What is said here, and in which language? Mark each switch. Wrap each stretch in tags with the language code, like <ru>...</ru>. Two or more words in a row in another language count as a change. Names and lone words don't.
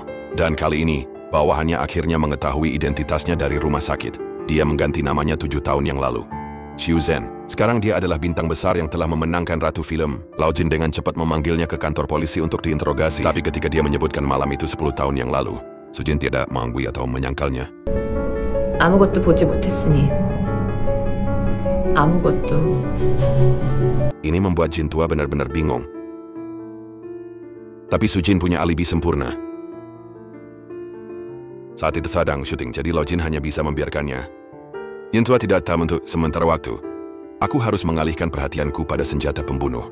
<id>Dan kali ini, bawahannya akhirnya mengetahui identitasnya dari rumah sakit. Dia mengganti namanya 7 tahun yang lalu. Xiu Zhen. Sekarang dia adalah bintang besar yang telah memenangkan Ratu Film. Lao Jin dengan cepat memanggilnya ke kantor polisi untuk diinterogasi. Tapi ketika dia menyebutkan malam itu 10 tahun yang lalu, Su Jin tidak menganggui atau menyangkalnya.</id> <ko>아무것도 보지 못했으니 아무것도.</ko> <id>Ini membuat Jin tua benar-benar bingung. Tapi Su Jin punya alibi sempurna. Saat itu sedang syuting, jadi Lao Jin hanya bisa membiarkannya. Jin tua tidak tahu untuk sementara waktu. Aku harus mengalihkan perhatianku pada senjata pembunuh.</id>